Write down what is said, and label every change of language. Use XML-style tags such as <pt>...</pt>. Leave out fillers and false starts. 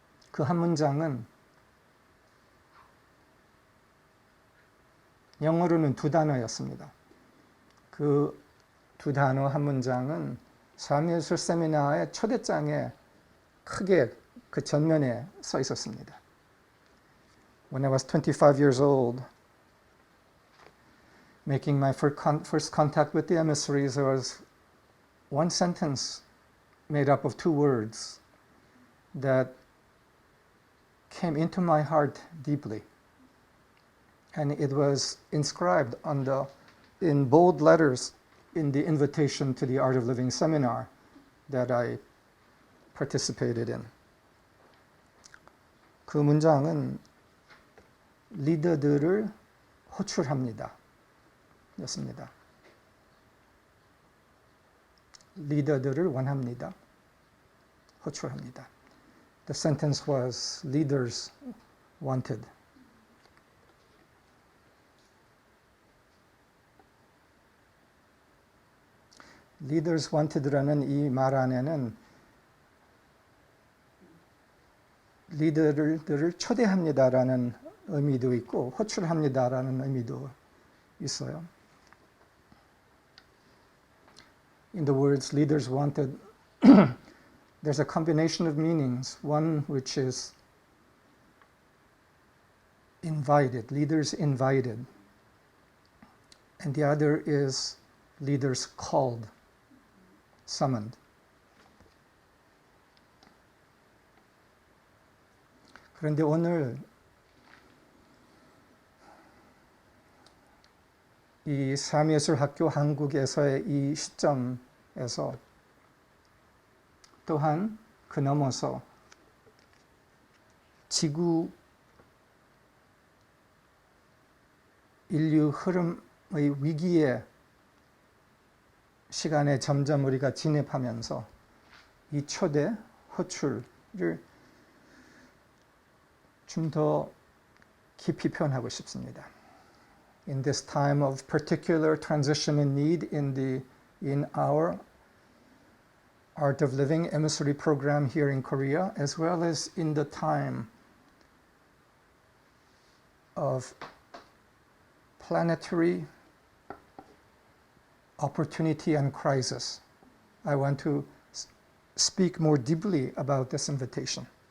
<ko>그 한 문장은 영어로는 2단어였습니다. 그 2단어 한 문장은 삶의예술 세미나의 초대장에 크게 그 전면에 써 있었습니다.</ko> <en>When I was 25 years old, making my first contact with the emissaries, there was one sentence made up of 2 words that came into my heart deeply. And it was inscribed in bold letters in the invitation to the Art of Living seminar that I participated in.</en> <ko>그 문장은 리더들을 호출합니다 였습니다. 리더들을 원합니다. 호출합니다.</ko> <en>The sentence was leaders wanted.</en> <ko>Leaders wanted라는 이 말 안에는 리더들을 초대합니다라는 의미도 있고 호출합니다라는 의미도 있어요.</ko> <en>In the words leaders wanted, there's a combination of meanings. One which is invited, leaders invited. And the other is leaders called, summoned.</en> <ko>그런데 오늘 이 삶의예술학교 한국에서의 이 시점에서 또한 그 넘어서 지구 인류 흐름의 위기의 시간에 점점 우리가 진입하면서 이 초대, 호출을 좀 더 깊이 표현하고 싶습니다.</ko> <en>In this time of particular transition and need in our Art of Living emissary program here in Korea, as well as in the time of planetary opportunity and crisis, I want to speak more deeply about this invitation.</en>